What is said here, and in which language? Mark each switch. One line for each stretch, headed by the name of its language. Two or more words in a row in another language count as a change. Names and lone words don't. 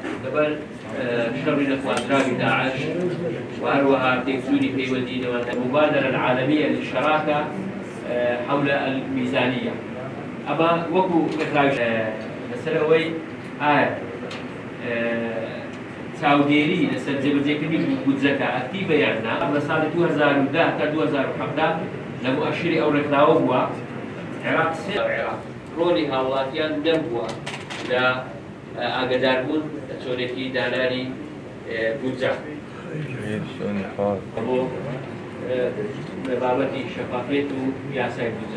Central Kurdish: لەبەر شەڕی نەخوازراوی داعش وهروەها تێکچوونی پەیوەندیەوە
Arabic: المبادرة العالمية للشراكة حول الميزانية.
Central Kurdish: أما وەکو إخراج لەسەر ئەوەی چاودێری لەسەر جێبەجێکردنی بودجەکە ئەکتیڤە یان نا لە ساڵی 2010 تا 2017 لە مؤشری ئەو ڕێکخراوە بووە عێراق ڕۆلی هاوڵاتیان نەبووە لە ئاگاداربوون لە چۆنێکی دانانی بودجە بۆ بابەتی شەفافیت و یاسای بودجە.